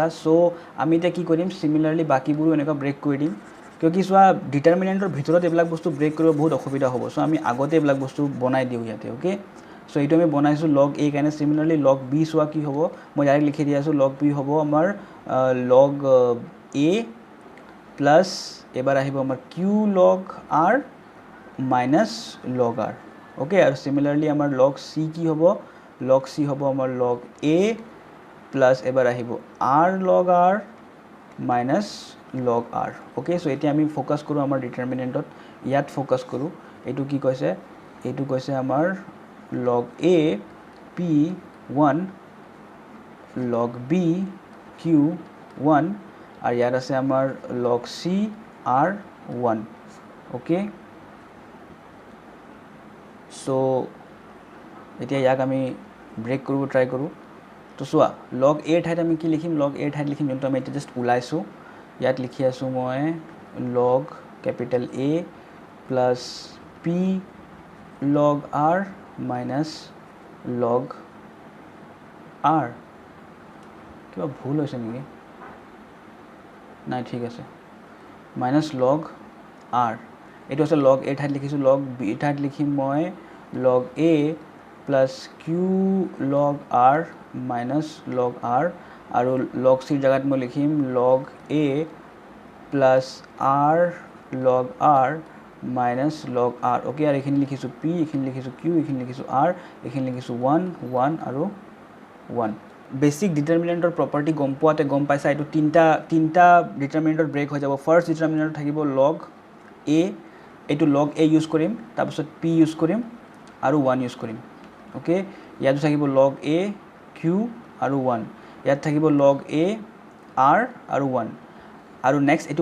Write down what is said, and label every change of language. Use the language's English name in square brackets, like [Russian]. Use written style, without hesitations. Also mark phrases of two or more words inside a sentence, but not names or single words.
[Assamese] সো আমি এতিয়া কি কৰিম, সিমিলাৰলি বাকিবোৰো এনেকুৱা ব্ৰেক কৰি দিম, কিয় কি চোৱা ডিটাৰমিনেণ্টৰ ভিতৰত এইবিলাক বস্তু ব্ৰেক কৰিব বহুত অসুবিধা হ'ব। সো আমি আগতে এইবিলাক বস্তু বনাই দিওঁ ইয়াতে। ওকে, সো এইটো আমি বনাইছোঁ log a কাৰণে। সিমিলাৰলি log b চোৱা কি হ'ব, মই ডাইৰেক্ট লিখি দি আছোঁ, log b হ'ব আমাৰ log a প্লাস এবাৰ আহিব আমাৰ q log r মাইনাস log r। ওকে, আৰু সিমিলাৰলি আমাৰ log c কি হ'ব, log c হ'ব আমাৰ log a প্লাস এবাৰ আহিব r log r মাইনাস log r। ওকে, সো এতিয়া আমি ফোকাস কৰোঁ আমাৰ ডিটাৰমিনেণ্টত, ইয়াত ফোকাস কৰোঁ। এইটো কি কৈছে, এইটো কৈছে আমাৰ log a p 1 log b q 1, আৰু ইয়াত আছে আমাৰ log c r 1। ওকে, সো এতিয়া ইয়াক আমি ব্ৰেক কৰিব ট্ৰাই কৰোঁ। তো চোৱা log a ঠাইত আমি কি লিখিম, log a ঠাইত লিখিম যোনটো আমি এতিয়া জাষ্ট ওলাইছোঁ, ইয়াত লিখি আছোঁ মই log কেপিটেল A প্লাস log r minus log r কিবা ভুল হৈছে নেকি নাই ঠিক আছে minus log r এইটো আছে log a ঠাইত লিখিছোঁ log b ঠাইত লিখিম মই log a plus q log r minus log r আৰু log c জায়গাত মই লিখিম log a plus r log r minus log r ওকে আৰু এখানে লিখিছোঁ p এখানে লিখিছোঁ q এখানে লিখিছোঁ r এখানে লিখিছোঁ 1 1 আৰু 1 [English] basic determinantৰ property [Assamese] গম পোৱাতে গম পাইছা এইটো তিনটা ডিটারমিনেন্টৰ ব্ৰেক হৈ যাব [English] first determinant [Assamese] থাকিব log a এইটো log a ইউজ কৰিম তাৰপিছত p ইউজ কৰিম আৰু 1 ইউজ কৰিম ওকে ইয়াতো থাকিব log a q আৰু 1 ইয়াত থাকিব log a r আৰু 1 আৰু নেক্সট এইটো